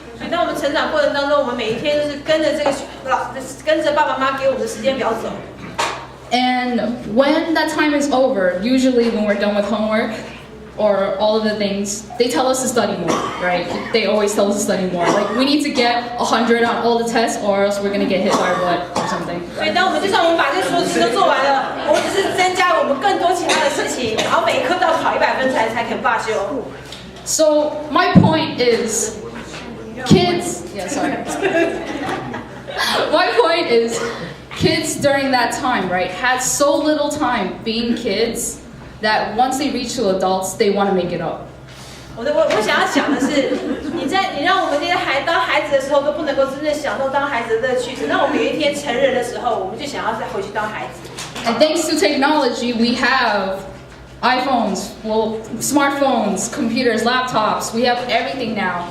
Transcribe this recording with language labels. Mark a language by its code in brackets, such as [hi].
[zh] 所以当我们成长过程当中，我们每一天都是跟着跟着爸爸妈妈给我们的时间表走。 [en] And when that time is over, usually when we're done with homework or all of the things, they tell us to study more, right? They always tell us to study more. Like we need to get 100 on all the tests, or else we're gonna get hit by what or something. [zh] 所以当我们就算我们把这所有事情都做完了，我们只是增加我们更多其他的事情，然后每一科都要考100分才肯罢休。 [en] So my point is, kids. Yeah, sorry. My point is, kids during that time, right, had so little time being kids that once they reach to adults, they want to make it up. [zh] 我想要讲的是，你让我们这些当孩子的时候都不能够真正享受当孩子的乐趣，等到我们有一天成人的时候，我们就想要再回去当孩子。 [en] And thanks to technology, we have iPhones, well, smartphones, computers, laptops. We have everything now.